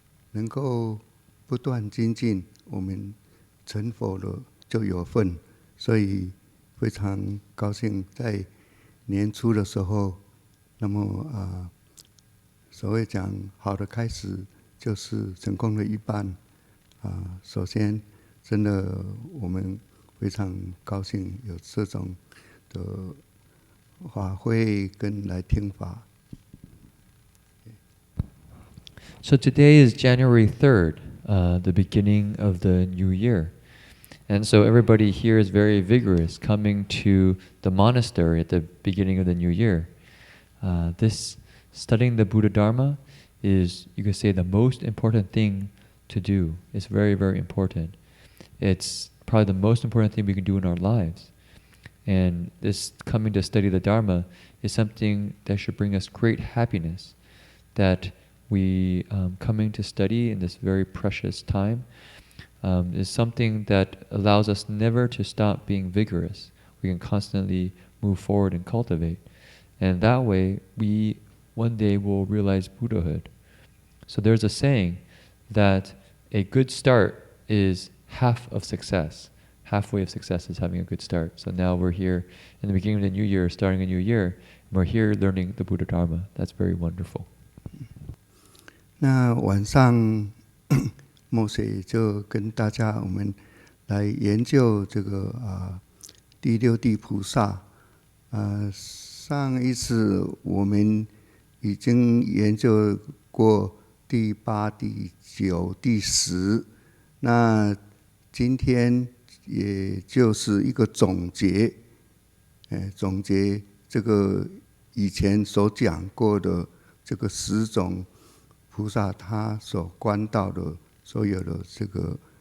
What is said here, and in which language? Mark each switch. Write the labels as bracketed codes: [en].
[zh] 能够不断精进，我们成佛了就有份，所以非常高兴在年初的时候，那么所谓讲好的开始就是成功的一半，首先真的我们非常高兴有这种的法会跟来听法。 [en] So today is January 3rd, the beginning of the new year. And so everybody here is very vigorous coming to the monastery at the beginning of the new year. This studying the Buddha Dharma is, you could say, the most important thing to do. It's very, very important. It's probably the most important thing we can do in our lives. And this coming to study the Dharma is something that should bring us great happiness, that we coming to study in this very precious time is something that allows us never to stop being vigorous. We can constantly move forward and cultivate. And that way, we one day will realize Buddhahood. So there's a saying that a good start is half of success. Halfway of success is having a good start. So now we're here in the beginning of the new year, starting a new year, and we're here learning the Buddha Dharma. That's very wonderful. [zh] 那晚上牧师就跟大家我们来研究这个第六地菩萨。上一次我们已经研究过第8、第9、第10，那今天也就是一个总结，总结这个以前所讲过的这个10种菩萨他所观到的所有的这个